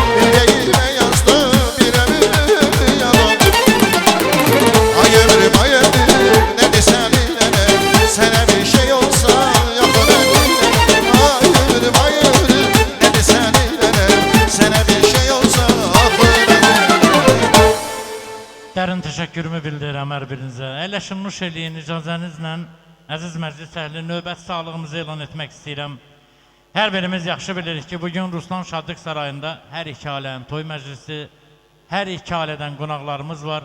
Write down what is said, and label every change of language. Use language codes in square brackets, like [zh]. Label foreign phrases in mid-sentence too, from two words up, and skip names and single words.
[tr] Yüreğime yazdım bir ömür yalan. Ay ömrüm ay ömrüm ne desem bilene. Sana bir şey olsa yapın ömrüm. Ay ömrüm ay ömrüm ne desem bilene. Sana bir şey olsa yapın ömrüm. [az] Dərin təşəkkürümü bildirirəm hər birinizə. Əyləşin, nuş eləyin icazənizlə. Əziz məclis əhli, növbət sağlığımızı elan etmək istəyirəm. Hər birimiz yaxşı bilirik ki, bugün Ruslan Şadlıq Sarayında hər iki ailənin toy məclisi, hər iki ailədən qonaqlarımız var.